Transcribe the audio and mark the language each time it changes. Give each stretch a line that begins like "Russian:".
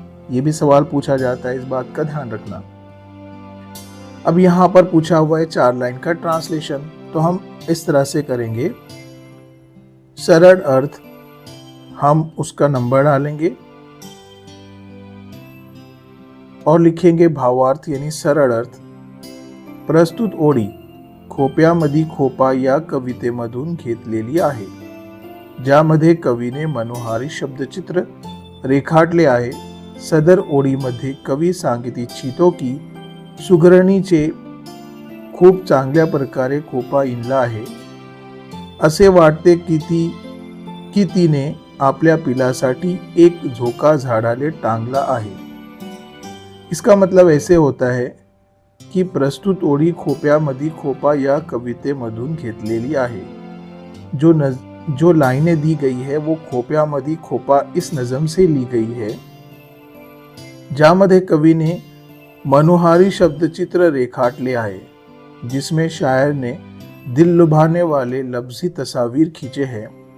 Hindi: ये भी सवाल पूछा जाता है, इस बात का ध्यान रखना। अब यहाँ पर पूछा हुआ है 4 लाइन का ट्रांसलेशन, तो हम इस तरह से करेंगे। सरल अर्थ हम उसका नंबर डालेंगे और लिखेंगे भावार्थ यानी सरल अर्थ।
Marathi: प्रस्तुत ओळी खोप्यामधी खोपा या कवितेमधून घेतलेली आहे, ज्यामध्ये कवीने मनोहारी शब्दचित्र रेखाटले आहे। सदर ओळीमध्ये कवी सांगित इच्छितो की सुगरणीचे खूप चांगल्या प्रकारे खोपा इंडला आहे। असे वाटते की तिने आपल्या पिलासाठी एक झोका झाडाले टांगला आहे।
Hindi: इसका मतलब ऐसे होता है की
Marathi: प्रस्तुत ओळी खोप्यामधी खोपा या कवितेमधून घेतलेली आहे।
Hindi: जो लाइनें दी गई है वो खोप्यामधी खोपा इस नज़म से ली गई है,
Marathi: ज्यामध्ये कवि ने मनोहारी शब्दचित्र रेखाटले आहे,
Hindi: जिसमें शायर ने दिल लुभाने वाले लफ्जी तस्वीर खींचे हैं।